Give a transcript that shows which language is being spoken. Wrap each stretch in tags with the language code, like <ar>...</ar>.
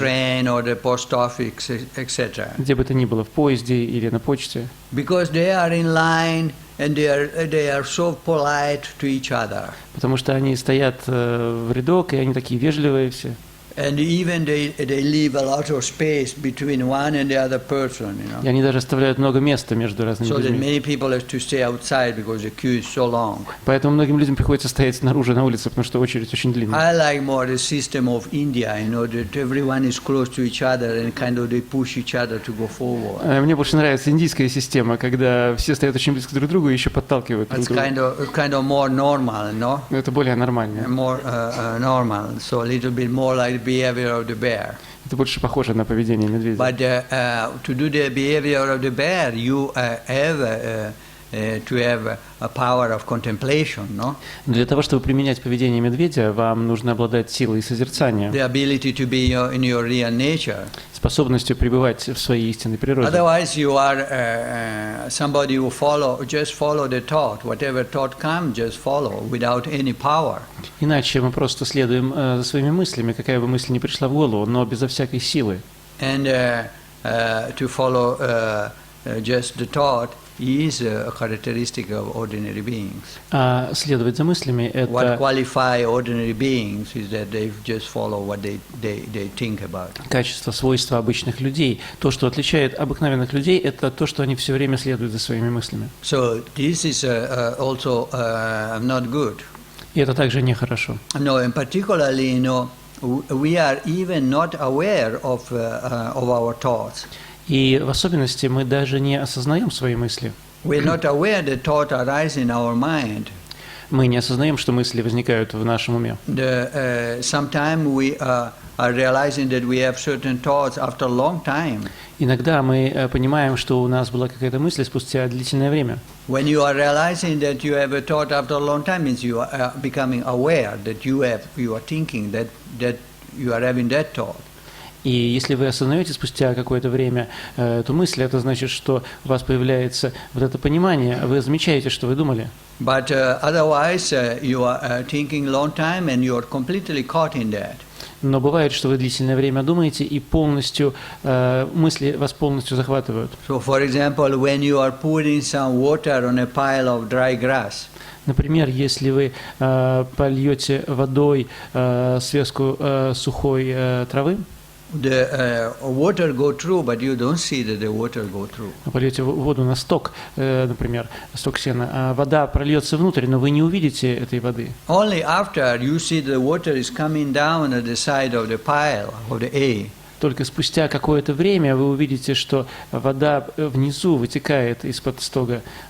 <en>train or the post office, etc.</en> <ru>Где бы то ни было, в поезде или на почте.</ru> <en>Because they are in line and they are so polite to each other.</en> <ru>Потому что они стоят в рядок, и они такие вежливые все.</ru> <en>And even they leave a lot of space between one and the other person,</en> <ru>И они даже оставляют много места между разными</ru> <en>So that</en> <ru>людьми.</ru> <en>many people have to stay outside because the queue is so long.</en> <ru>Поэтому многим людям приходится стоять снаружи на улице, потому что очередь очень длинная.</ru> <en>I like more the system of India, that everyone is close to each other and kind of they push each other to go forward.</en> <ru>Мне больше нравится индийская система, когда все стоят очень близко друг к другу и еще подталкивают друг</ru> <en>It's</en> <ru>друга.</ru> <en>kind of more normal, no?</en> <ru>Это более нормально.</ru> <en>More normal, so a little bit more like the behavior of the bear.</en> <ru>Это больше похоже на поведение медведя.</ru> <en>But to do the behavior of the bear, you have to have a power of contemplation, no?</en> <ru>Но для того, чтобы применять поведение медведя, вам нужно обладать силой созерцания,</ru> <en>The ability to be in your real nature.</en> <ru>способностью пребывать в своей истинной природе.</ru> <en>Otherwise, you are somebody who just follow the thought. Whatever thought comes, just follow without any power.</en> <ru>Иначе мы просто следуем за своими мыслями, какая бы мысль ни пришла в голову, но безо всякой силы.</ru> <en>And to follow just the thought is a characteristic of ordinary beings.</en> <ru>А следовать за мыслями —</ru> <en>What</en> <ru>это</ru> <en>qualify ordinary beings is that they just follow what they think about.</en> <ru>качество, свойство обычных людей. То, что отличает обыкновенных людей, это то, что они все время следуют за своими мыслями.</ru> <en>So this is also not good.</en> <ru>И это также нехорошо.</ru> <en>No, and particularly, we are even not aware of our thoughts.</en> <ru>И в особенности мы даже не осознаем свои мысли.</ru> <en>We are not aware that thoughts arise in our mind.</en> <ru>Мы не осознаем, что мысли возникают в нашем уме.</ru> <en>Sometimes we are realizing that we have certain thoughts after a long time.</en> <ru>Иногда мы понимаем, что у нас была какая-то мысль спустя длительное время.</ru> <en>When you are realizing that you have a thought after a long time, means you are becoming aware that you are thinking that you are having that thought.</en> <ru>И если вы осознаете спустя какое-то время эту мысль, это значит, что у вас появляется вот это понимание, вы замечаете, что вы думали.</ru> <en>But otherwise, you are thinking long time and you are completely caught in that.</en> <ru>Но бывает, что вы длительное время думаете, и полностью мысли вас полностью захватывают.</ru> <en>So, for example, when you are putting some water on a pile of dry grass,</en> <ru>Например, если вы польете водой связку сухой травы,</ru> <en>the water go through, but you don't see that the water go through.</en> <ru>польете воду на сток, например, сток сена, а вода прольется внутрь, но вы не увидите этой воды.</ru> <en>Only after you see the water is coming down at the side of the pile of the A.</en> <ru>Только спустя какое-то время вы увидите, что вода внизу вытекает из-под стога.</ru>